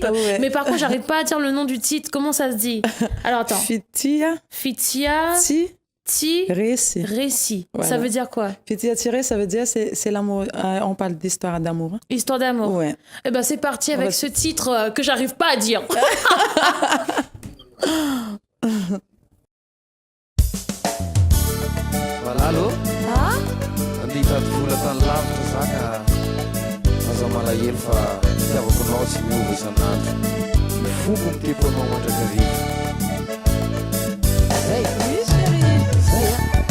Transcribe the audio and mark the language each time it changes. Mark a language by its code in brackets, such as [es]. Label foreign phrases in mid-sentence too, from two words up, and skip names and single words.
[fr] Mais par contre, j'arrive pas à dire le nom du titre, comment ça se dit? Alors attends. Fitia. Récit. Voilà. Ça veut dire quoi? Fitia tiré, ça veut dire c'est l'amour. On parle d'histoire d'amour. Hein. Histoire d'amour. Ouais. Eh ben c'est parti avec ce titre que j'arrive pas à dire. [mg] Malalo? Andita vola tany lavitra zaka aza malahelo fa tiavako anao tsy miova isan'andro mifogo miteko anao mandrakarivo. Zay zay a